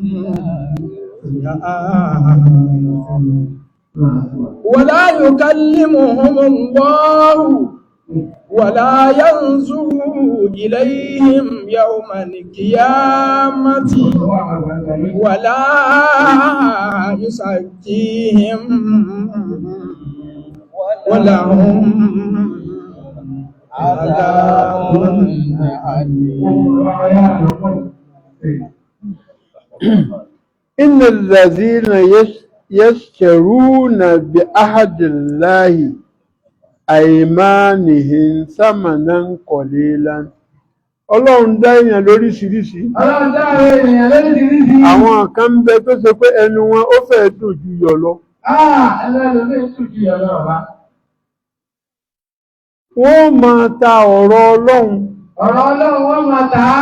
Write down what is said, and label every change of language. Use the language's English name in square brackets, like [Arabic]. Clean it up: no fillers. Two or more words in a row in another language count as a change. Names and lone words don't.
[Arabic] ولا يكلمهم الله ولا ينظر إليهم يوم القيامة ولا يزكيهم ولهم عذاب إن الذين يشترون بعهد الله أيمانهم ثمنا قليلا. [Yoruba] Ọlọ́run dá èèyàn lóríṣiríṣi. Ọlọ́run dá èèyàn lóríṣiríṣi. Àwọn kan ń bẹ tó ṣe pé ẹnu wọn ó fẹ́ dùn ju yọ̀ lọ. Ẹlẹ́lòmí dùn ju yọ̀ lọ bá. Wọ́n máa ta ọ̀rọ̀ Ọlọ́run. Ọ̀rọ̀ Ọlọ́run wọ́n máa ta á.